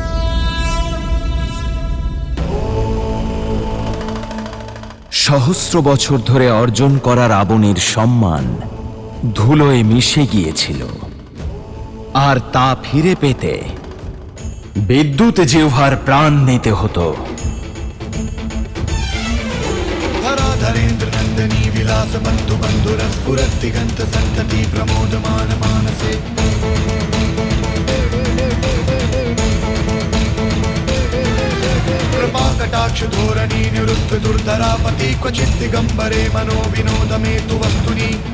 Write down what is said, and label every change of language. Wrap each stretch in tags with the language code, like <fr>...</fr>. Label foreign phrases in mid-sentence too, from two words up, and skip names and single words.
<bn>সহস্র বছর ধরে অর্জন করা রাবণের সম্মান ধুলোয় মিশে গিয়েছিল, আর তা ফিরে পেতে বিদ্যুৎ জিহ্বার প্রাণ নিতে হতো।</bn> <sa>धराधरेन्द्र नंदनी विलास बंधु बंधुरस्फुरत्तिगंत संतति प्रमोदमान मानसे कृपा कटाक्ष धोरणी निरुद्ध दुर्धरापति क्वचित दिगंबरे मनो विनोद में तु वस्तुनि</sa>